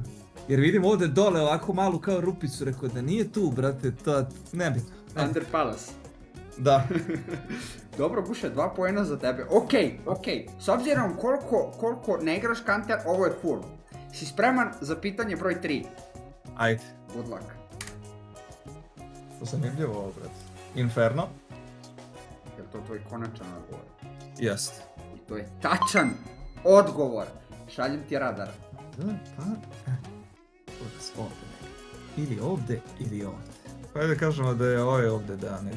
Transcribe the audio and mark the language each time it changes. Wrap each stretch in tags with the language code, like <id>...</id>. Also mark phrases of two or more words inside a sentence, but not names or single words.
<bs>Jer vidim ovdje dole ovako malu kao rupicu, rekao da nije tu, brate, to nebitno. Under Palace. Da. Dobro, Guše, 2 poena za tebe. Ok. S obzirom koliko ne igraš Canter, ovo je full. Si spreman za pitanje broj 3? Ajde.</bs> <en>Good luck.</en> <bs>To zanimljivo ovo, brate. Inferno. Je li to tvoj konačan odgovor? Jest. I to je tačan odgovor. Šaljem ti radar. Ili ovdje, ili ovdje. Hajde da kažemo da je ovaj ovdje da ne.</bs>